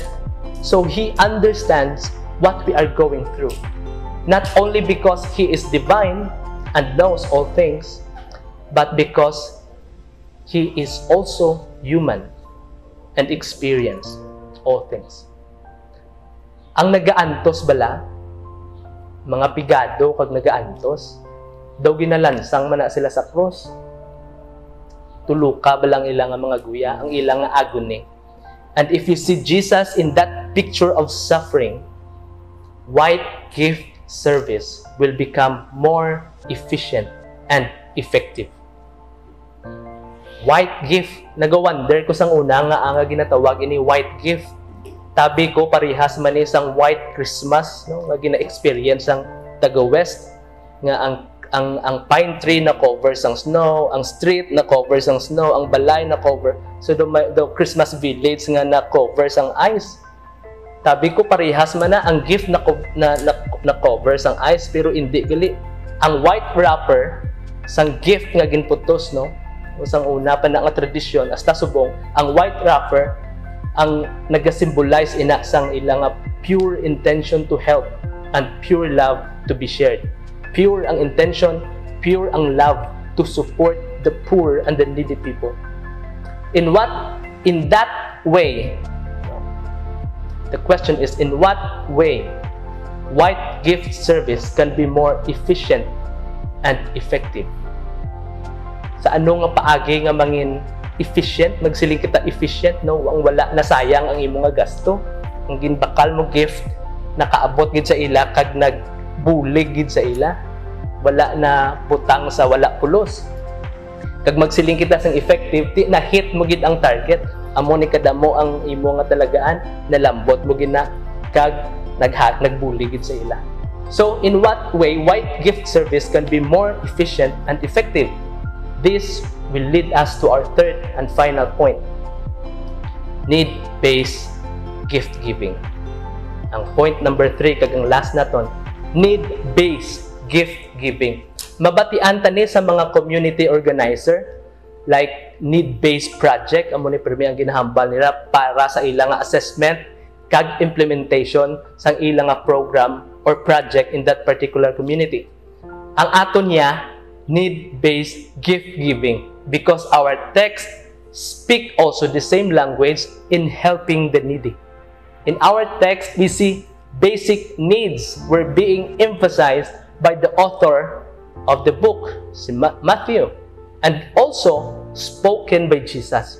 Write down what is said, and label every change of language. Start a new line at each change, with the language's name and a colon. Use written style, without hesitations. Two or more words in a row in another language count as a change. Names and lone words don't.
English: So He understands what we are going through. Not only because He is divine and knows all things, but because He is also human and experience all things.
Hiligaynon: Ang nagaantos bala, mga pigado kag nagaantos, daw ginalansang man na sila sa cross. Tuluka balang ilang mga guya, ang ilang agony.
English: And if you see Jesus in that picture of suffering, white gift service will become more efficient and effective. White gift,
Hiligaynon: nag-wonder ko sang una nga ang ginatawag ini white gift. Tabi ko parihas man isang
English: white Christmas,
Hiligaynon: no, nga gina-experience ang taga-West nga ang
English: pine tree
Hiligaynon: na covers ang snow, ang street na covers ang snow, ang balay na cover.
English: So the Christmas village
Hiligaynon: nga na
English: covers ang ice.
Hiligaynon: Tabi ko parihas man na ang gift na covers ang ice, pero hindi gali. Ang
English: white wrapper
Hiligaynon: sang gift nga ginputos, no? Usang una pa na nga tradisyon hasta subong, ang
English: white wrapper
Hiligaynon: ang nag-symbolize ina sang ilang
English: pure intention to help and pure love to be shared. Pure ang intention, pure ang love to support the poor and the needy people. In that way, the question is, in what way white gift service can be more efficient and effective?
Hiligaynon: Sa ano nga paagi nga mangin efficient, magsiling kita efficient, no? Ang wala na sayang ang imong nga gasto. Ang ginbakal mo gift, nakaabot gid sa ila, kag nagbulig gid sa ila. Wala na butang sa wala pulos. Kag magsiling kita sang effective, na hit mo gid ang target. Amo ni kadamo ang imo nga talagaan, nalambot mo gid na, kag nagbulig gid sa ila.
English: So, in what way white gift service can be more efficient and effective? This will lead us to our third and final point. Need-based gift giving.
Hiligaynon: Ang
English: point number 3,
Hiligaynon: kag ang last naton,
English: need-based gift giving.
Hiligaynon: Mabatian tani sa mga
English: community organizer
Hiligaynon: like
English: need-based project,
Hiligaynon: amo ni pirmi ang ginahambal nila para sa ilang assessment kag implementation sang ilang
English: program or project in that particular community.
Hiligaynon: Ang aton niya,
English: need-based gift giving, because our text speak also the same language in helping the needy. In our text, we see basic needs were being emphasized by the author of the book, si Matthew, and also spoken by Jesus.